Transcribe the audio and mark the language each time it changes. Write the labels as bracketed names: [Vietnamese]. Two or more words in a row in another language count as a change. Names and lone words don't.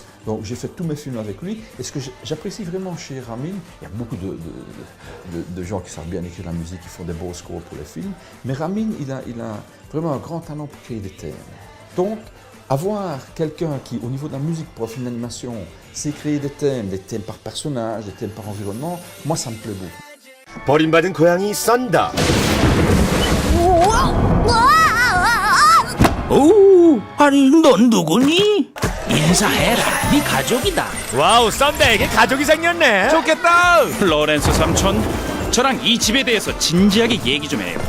[French] Donc j'ai fait tous mes films avec lui. Et ce que j'apprécie vraiment chez Ramin, il y a beaucoup de gens qui savent bien écrire la musique, qui font des beaux scores pour les films, mais Ramin, il a vraiment un grand talent pour créer des thèmes. Donc, avoir quelqu'un qui, au niveau de la musique pour un film d'animation, sait créer des thèmes par personnage, des thèmes par environnement, moi ça me plaît beaucoup. [Korean] 버림받은 고양이 썬다. 오, 아니 넌 누구니? 인사해라, 네 가족이다. 와우, 썬다에게 가족이 생겼네. 좋겠다. 로렌스 삼촌, 저랑 이 집에 대해서 진지하게 얘기 좀 해요.